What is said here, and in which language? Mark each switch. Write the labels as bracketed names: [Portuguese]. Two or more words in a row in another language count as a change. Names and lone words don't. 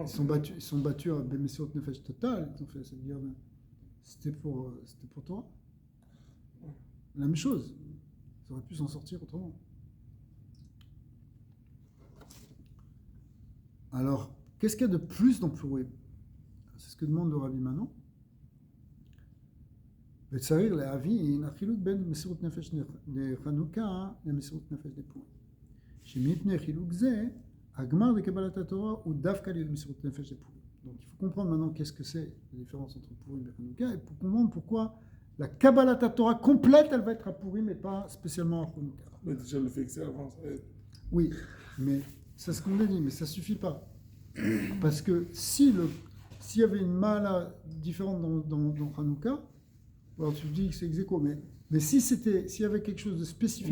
[French] ils sont battus à [Hebrew] מסירות נפש [French] total, ils ont fait cette guerre. C'était pour Torah. La même chose. Ils auraient pu s'en sortir autrement. Alors, qu'est-ce qu'il y a de plus dans Purim? C'est ce que demande le Rabbi maintenant. [Hebrew] וצריך להבין החילוק בין מסירות נפש לחנוכה למסירות נפש לפורים. שמפני חילוק זה, הגמר לקבלת התורה הוא דווקא למסירות נפש לפורים. [French] Donc il faut comprendre maintenant qu'est-ce que c'est la différence entre Purim et Hanouka, et pour comprendre pourquoi la [Hebrew] קבלת תורה [French] complète, elle va être à Purim et pas spécialement à Hanouka. Mais déjà le fait que c'est avant, ça aide. Oui, mais c'est ce qu'on a dit, mais ça ne suffit pas. Parce que s'il y avait une mala différente dans Hanouka, alors tu dis que c'est ex aequo, mais s'il y avait quelque chose de spécifique